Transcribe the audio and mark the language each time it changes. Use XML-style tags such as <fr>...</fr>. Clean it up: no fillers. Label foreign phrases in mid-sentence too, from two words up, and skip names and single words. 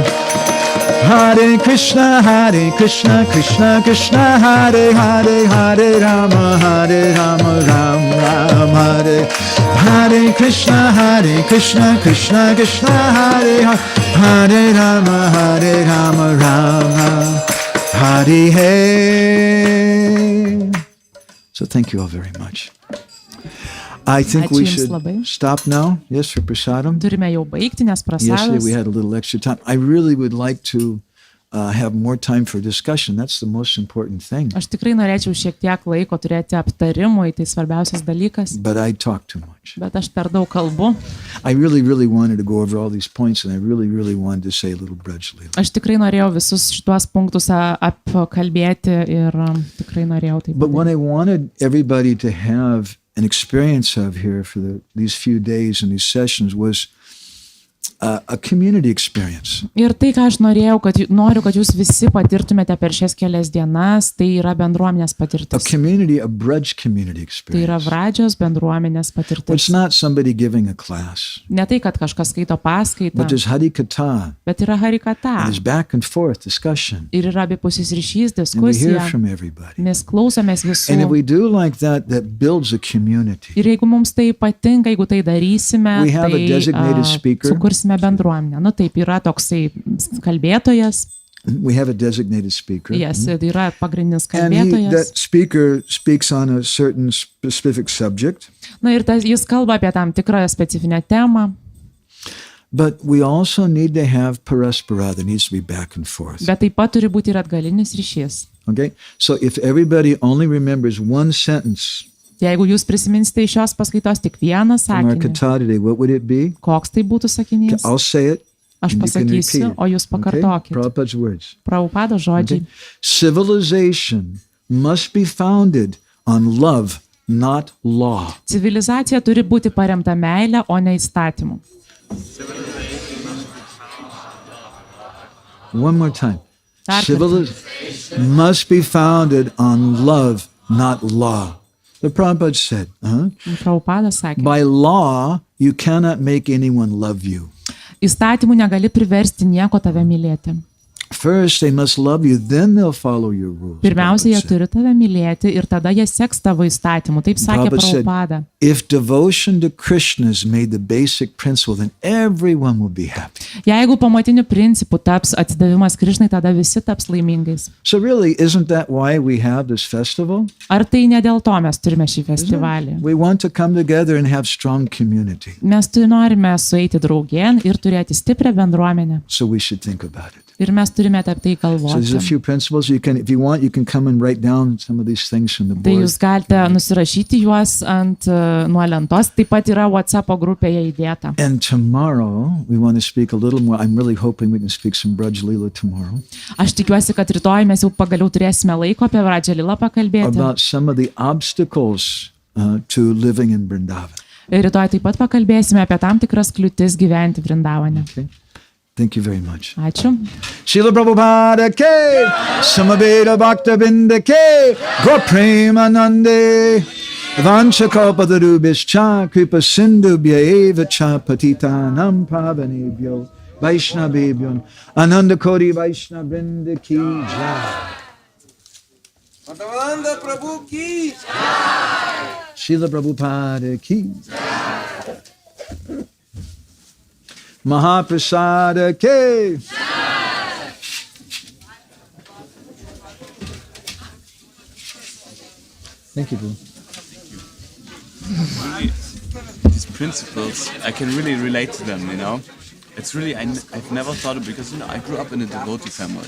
<sa>हरे कृष्ण, कृष्ण कृष्ण, हरे हरे, हरे राम, राम, राम हरे. हरे कृष्ण, कृष्ण कृष्ण, हरे हरे राम, राम, राम हरे हरे.</sa> <en>So thank you all very much. I think we</en> <lt>Ačiū jums</lt> <en>should</en> <lt>labai.</lt> <en>stop now. Yes, for prasadam.</en> <lt>Turime jau baigti, nes</lt> <en>Yesterday we</en> <lt>prasadas.</lt> <en>had a little extra time. I really would like to have more time for discussion. That's the most important thing.</en> <lt>Aš tikrai norėčiau šiek tiek laiko turėti aptarimui, tai svarbiausias dalykas,</lt> <en>But I talk too much.</en> <lt>bet aš per daug kalbu.</lt> <en>I really wanted to go over all these points, and I really wanted to say a little Braj Leela.</en> <lt>Aš tikrai norėjau visus šituos punktus apkalbėti ir tikrai norėjau tai</lt> <en>But what</en> <lt>padaryti.</lt> <en>I wanted everybody to have an experience of here for these few days and these sessions was a community experience.</en> <lt>Ir tai, ką aš noriu, kad jūs visi patirtumėte per šias kelias dienas, tai yra bendruomenės</lt> <en>A</en> <lt>patirtis.</lt> <en>community, a Braj community</en> <lt>Tai yra</lt> <en>experience.</en> <lt>Vradžios bendruomenės</lt> <en>It's</en> <lt>patirtis.</lt> <en>not somebody giving a class,</en> <lt>Ne tai, kad kažkas skaito paskaitą,</lt> <en>but there's Harikatha,</en> <lt>bet yra harikata.</lt> <en>there's back and forth discussion,</en> <lt>Ir yra abipusis ryšys,</lt> <en>and we hear</en> <lt>diskusija.</lt> <en>from everybody.</en> <lt>Mes klausomės</lt> <en>And if</en> <lt>visų.</lt> <en>we do like that, that builds a community.</en> <lt>Ir jeigu mums tai patinka, jeigu tai darysime,</lt> <en>We have a</en> <lt>tai</lt> <en>designated speaker.</en> <lt>sukursime bendruomenę. Nu taip, yra toksai kalbėtojas,</lt> <en>We have a designated speaker.</en> <lt>jas yra pagrindinis</lt> <en>And</en> <lt>kalbėtojas.</lt> <en>that speaker speaks on a certain specific subject.</en> <lt>Na ir jis kalba apie tam tikrą specifinę temą,</lt> <en>But we also need to have paraspara. There needs to be back and forth.</en> <lt>bet taip pat turi būti ir atgalinis ryšys.</lt> <en>Okay? So if everybody only remembers one sentence</en> <lt>Jeigu jūs prisiminsite iš šios paskaitos tik vieną</lt> <en>from our</en> <lt>sakinį,</lt> <en>kata today, what would it be?</en> <lt>koks tai būtų sakinys,</lt> <en>I'll say it.</en> <lt>aš</lt> <en>and you can repeat</en> <lt>pasakysiu,</lt> <en>it.</en> <lt>o jūs</lt> <en>Okay?</en> <lt>pakartokit.</lt> <en>Prabhupada's words.</en> <lt>Prabhupada žodžiai.</lt> <en>Okay? Civilization must be founded on love, not law.</en> <lt>Civilizacija turi būti paremta meilė, o ne įstatymu.</lt> <en>One more time.</en> <lt>Dar</lt> <en>Civilization must be founded on love, not law. The Prabhupada said,</en> <lt>Prabhupada sakė,</lt> <en>by law, you cannot make anyone love you.</en> <lt>įstatymų negali priversti nieko tave mylėti.</lt> <en>First, they must love you, then they'll follow your rules.</en> <lt>Pirmiausia, jie</lt> <en>Prabhupada said.</en> <lt>turi tave mylėti ir tada jie seks tavo įstatymų. Taip sakė</lt> <en>Prabhupada said,</en> <lt>Prabhupada.</lt> <en>if devotion to Krishna is made the basic principle, then everyone will be happy.</en> <lt>Jeigu pamatiniu principu taps atsidavimas Krišnai, tada visi taps laimingais.</lt> <en>So really, isn't that why we have this festival?</en> <lt>Ar tai ne dėl to mes turime šį festivalį?</lt> <en>We want to come together and have strong community.</en> <lt>Mes norime sueiti draugien ir turėti stiprią bendruomenę.</lt> <en>So we should think about it.</en> <lt>Ir mes turime apie tai</lt> <en>So there's a</en> <lt>galvoti.</lt> <en>few principles. You can, if you want, you can come and write down some of these things from the</en> <lt>Tai</lt> <en>board.</en> <lt>jūs galite nusirašyti juos ant nuo lentos. Taip pat yra WhatsApp grupėje įdėta.</lt> <en>And tomorrow, we want to speak a little more. I'm really hoping we can speak some Braj Leela tomorrow</en> <lt>Aš tikiuosi, kad rytoj mes jau pagaliau turėsime laiko apie Vradžarilą pakalbėti.</lt> <en>about some of the obstacles to living in Vrindavan.</en> <lt>Ir rytoj taip pat pakalbėsime apie tam tikras kliūtis gyventi Vrindavane.</lt> <en>Okay? Thank you very much.</en> <lt>Ačiū.</lt> <sa>श्रील प्रभुपाद के, समवेद भक्त बिन्द के, गौर प्रेमानन्दे, वाञ्छा कल्पतरुभिश्च, कृपा सिन्धुभ्य एव च पतितानाम् पावनेभ्यो, वैष्णवेभ्यो, आनन्द कोटि वैष्णव वृन्द की जय. Madhavananda Prabhu ki श्रील प्रभुपाद की महाप्रसाद के.</sa> <en>Thank you, Boo. Really, these principles, I can really relate to them, you know. It's really, I've never thought of, because, you know, I grew up in a devotee family.</en>